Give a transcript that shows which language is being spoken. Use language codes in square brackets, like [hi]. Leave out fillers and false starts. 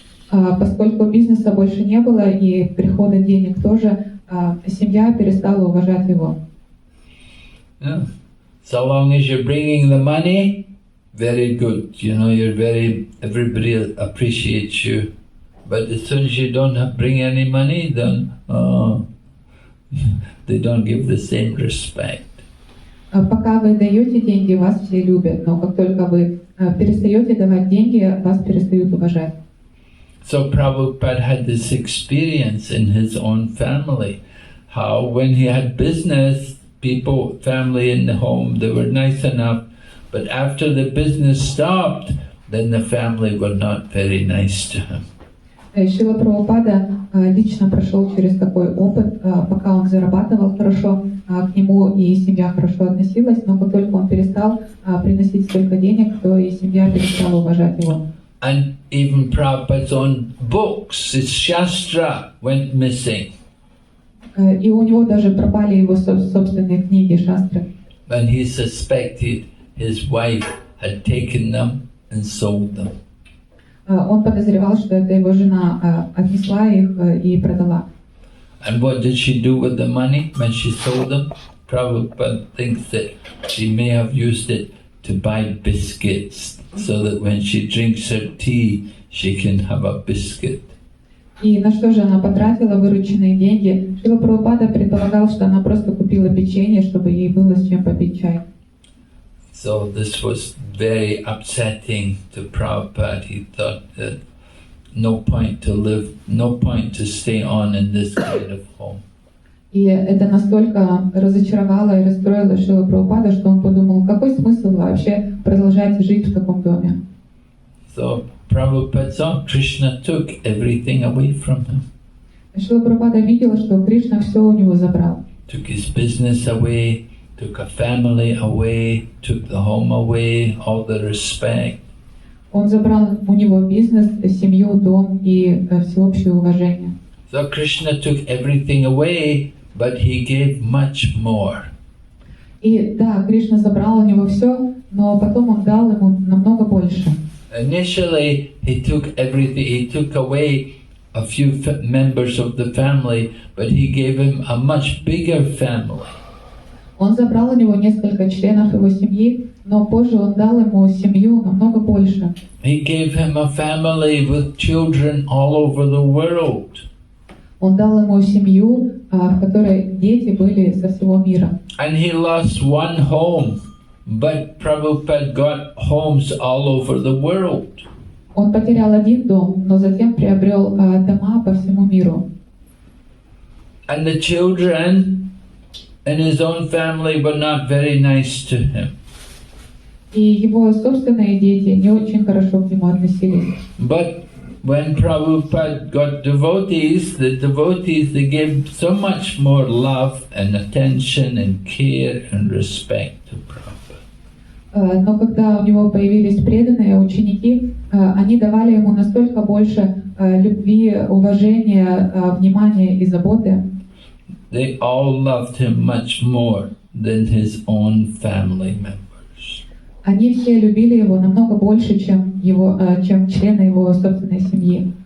[ru] Поскольку бизнеса больше не было и прихода денег тоже, семья перестала уважать его. Yeah. [en] So long as you're bringing the money, very good. You know, everybody appreciates you. But as soon as you don't bring any money, then they don't give the same respect. [ru] Пока вы даете деньги, вас все любят, но как только вы перестаете давать деньги, вас перестают уважать. [en] So Prabhupada had this experience in his own family, how when he had business, family in the home, they were nice enough, but after the business stopped, then the family were not very nice to him. [ru] Шрила Прабхупада лично прошел через такой опыт, пока он зарабатывал хорошо, к нему и семья хорошо относилась, но как только он перестал приносить столько денег, то и семья перестала уважать его. [en] And even Prabhupada's own books, his Shastra, went missing. [ru] И у него даже пропали его собственные книги, шастры. [en] And he suspected his wife had taken them and sold them. [ru] Он подозревал, что это его жена отнесла их и продала. [en] And what did she do with the money when she sold them? Prabhupada thinks that she may have used it to buy biscuits, so that when she drinks her tea, she can have a biscuit. [ru] И на что же она потратила вырученные деньги? Шрила Прабхупада предполагал, что она просто купила печенье, чтобы ей было с чем попить чай. [en] So this was very upsetting to Prabhupada. He thought that no point to live, no point to stay on in this kind of home. [ru] И это настолько разочаровало и расстроило Шрилу Прабхупада, что он подумал, какой смысл вообще продолжать жить в таком доме. [en] So Prabhupada saw Krishna took everything away from him. [ru] Шрила Прабхупада видела, что Кришна все у него забрал. [en] Took his business away, took a family away, took the home away, all the respect. [ru] Он забрал у него бизнес, семью, дом и всеобщее уважение. [en] So Krishna took everything away, but he gave much more. [ru] И да, Кришна забрал у него все, но потом он дал ему намного больше. [en] Initially, he took everything. He took away a few members of the family, but he gave him a much bigger family. [ru] Он забрал у него несколько членов его семьи, но позже он дал ему семью намного больше. [en] He gave him a family with children all over the world. [ru] Он дал ему семью, в которой дети были со всего мира. [en] And he lost one home, but Prabhupada got homes all over the world. [ru] Он потерял один дом, но затем приобрел дома по всему миру. [en] And the children in his own family were not very nice to him. [ru] И его собственные дети не очень хорошо к нему относились. [en] But when Prabhupada got devotees, the devotees, they gave so much more love and attention and care and respect to Prabhupada. [ru] Но когда у него появились преданные ученики, они давали ему настолько больше любви, уважения, внимания и заботы. [en] They all loved him much more than his own family members. [ru] Они все любили его намного больше, чем члены его собственной семьи.